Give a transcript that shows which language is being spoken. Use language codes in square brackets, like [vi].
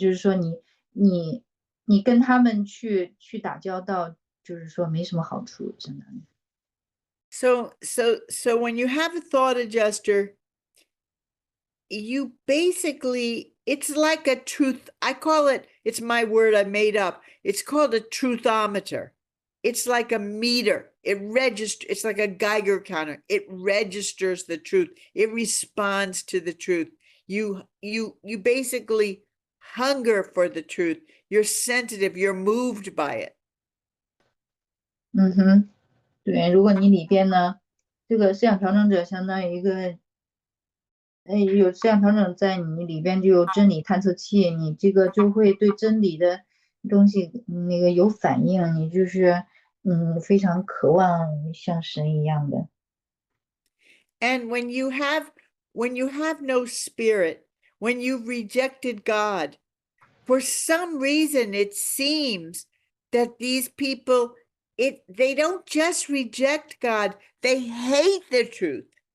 [zh] 就是说你跟他们去打交道，就是说没什么好处，相当于。 [en] So when you have a thought adjuster, you basically, it's like a truth. I call it, it's my word I made up. It's called a truthometer. It's like a meter. It's like a Geiger counter. It registers the truth. It responds to the truth. You basically hunger for the truth. You're sensitive. You're moved by it. [zh] 对，如果你里边呢，这个思想调整者相当于一个，有思想调整在你里边就有真理探测器，你这个就会对真理的东西那个有反应，你就是非常渴望像神一样的。 [en] And when you have no spirit, when you've rejected God, for some reason it seems that these people, they don't just reject God, they hate the truth.